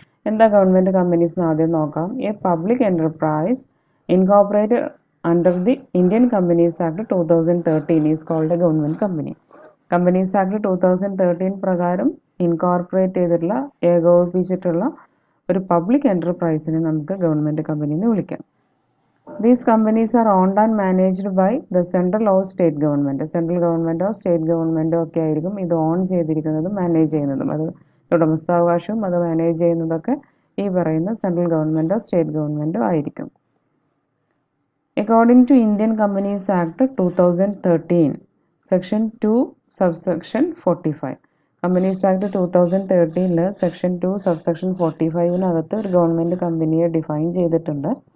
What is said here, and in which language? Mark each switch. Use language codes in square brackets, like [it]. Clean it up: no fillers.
[ml] എന്താ government companies എന്ന് ആദ്യം നോക്കാം. [en] A public enterprise incorporate under the Indian companies act 2013 is called a government company. [ml] Companies act 2013 പ്രകാരം incorporate ചെയ്തിട്ടുള്ള, ഏകോപിപ്പിച്ചിട്ടുള്ള ഒരു പബ്ലിക് എൻ്റർപ്രൈസിനെ നമുക്ക് ഗവൺമെൻറ് കമ്പനി എന്ന് വിളിക്കാം. [en] These companies are owned and managed by the central or state government. [ml] Central ഗവൺമെൻറ്റോ state ഗവൺമെൻറ്റോ ഒക്കെ ആയിരിക്കും ഇത് on ചെയ്തിരിക്കുന്നതും manage ചെയ്യുന്നതും. അത് ഉടമസ്ഥാവകാശവും അത് മാനേജ് ചെയ്യുന്നതൊക്കെ ഈ പറയുന്ന സെൻട്രൽ ഗവൺമെൻറ്റോ സ്റ്റേറ്റ് ഗവൺമെൻറ്റോ ആയിരിക്കും. [en] according to [ml] Indian companies act 2013 section 2 subsection 45, companies act 2013 section 2 subsection 45 ഒരു ഗവൺമെൻറ് കമ്പനിയെ ഡിഫൈൻ ചെയ്തിട്ടുണ്ട്.